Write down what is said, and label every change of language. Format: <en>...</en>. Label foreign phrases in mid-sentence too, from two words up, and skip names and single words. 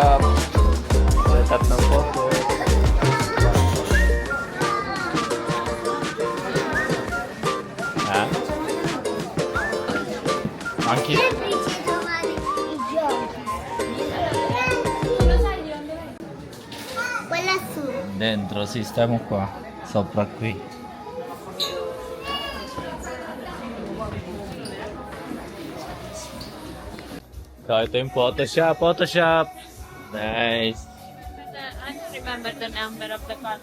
<tl>Setup ng photo.</tl> <en>Ha? Monkey?</en> <it>Semplice trovare i giochi. Quella su. Dentro, sì, stiamo qua. Sopra qui.</it> <tl>So, ito yung Photoshop. Photoshop!</tl> <en>Nice. I don't remember the number of the car.</en>